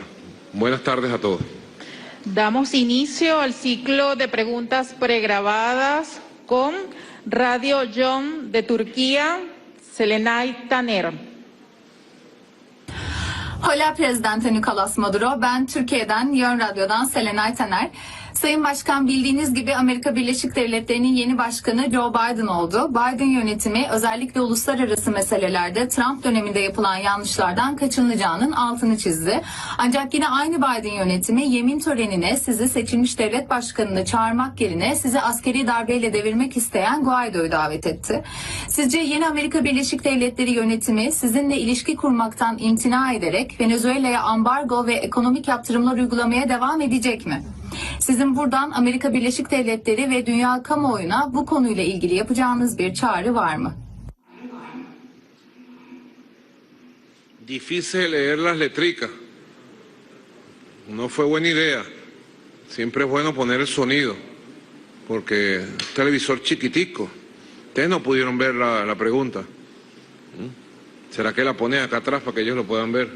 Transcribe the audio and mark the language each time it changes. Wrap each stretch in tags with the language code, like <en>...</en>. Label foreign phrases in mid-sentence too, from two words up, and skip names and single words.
<es>Buenas tardes a todos. Damos inicio al ciclo de preguntas pregrabadas con Radio John de Turquía, Selenay Taner. Hola Prezidente Nicolas Maduro,</es> <tr>ben Türkiye'den, Yön Radyo'dan Selenay Taner. Sayın Başkan, bildiğiniz gibi Amerika Birleşik Devletleri'nin yeni başkanı Joe Biden oldu. Biden yönetimi özellikle uluslararası meselelerde Trump döneminde yapılan yanlışlardan kaçınılacağının altını çizdi. Ancak yine aynı Biden yönetimi yemin törenine sizi seçilmiş devlet başkanını çağırmak yerine sizi askeri darbeyle devirmek isteyen Guaido'yu davet etti. Sizce yeni Amerika Birleşik Devletleri yönetimi sizinle ilişki kurmaktan imtina ederek Venezuela'ya ambargo ve ekonomik yaptırımlar uygulamaya devam edecek mi? Sizin buradan Amerika Birleşik Devletleri ve dünya kamuoyuna bu konuyla ilgili yapacağınız bir çağrı var mı?</tr> <es>Difícil leer las letricas. No fue buena idea. Siempre es bueno poner el sonido, porque un televisor chiquitico. Ustedes no pudieron ver la pregunta. ¿Será que la pone acá atrás para que ellos lo puedan ver?</es>